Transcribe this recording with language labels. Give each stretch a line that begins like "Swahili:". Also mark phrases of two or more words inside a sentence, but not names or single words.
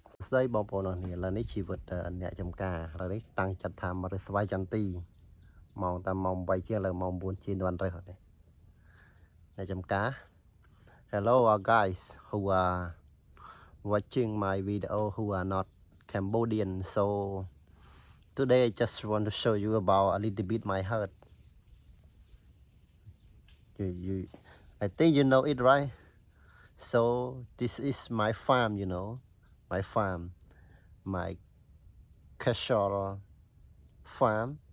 Khmer: ស្ដីបងប្អូននេះឡើយនេះជីវិតអ្នកចំការឡើយនេះតាំងចិត្តថាមករើស្វាយចន្ទី ម៉ោងតាមម៉ោង8ជាងលើម៉ោង9ជាងដល់រើសនេះអ្នកចំការ
English: Hello guys who are watching my video who are not Cambodian so today I just want to show you about a little bit my heart you I think you know it right so this is my farm you know my farm my casual farm